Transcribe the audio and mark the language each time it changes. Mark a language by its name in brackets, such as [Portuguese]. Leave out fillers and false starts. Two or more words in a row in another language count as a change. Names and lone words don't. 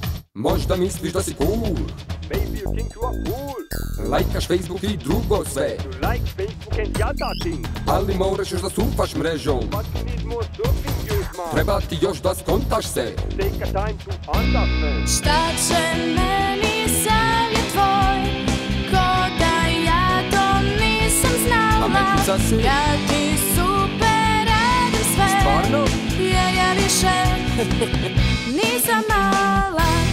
[Bosnian] Možda misliš da si cool, [English] Baby, you think you are cool. [Bosnian] lajkaš Facebook i drugo sve, [English] You like Facebook and the other thing. [Bosnian] ali moraš još da surfaš mrežom. [English] But you need more surfing views, man. [Bosnian] Treba ti još da skontaš se. [English] Take a time to understand. [Bosnian] Šta će meni savjet tvoj, ko da ja to nisam znala. Pametnica si. Ja ti super radim sve, Stvarno? jer ja više nisam mala.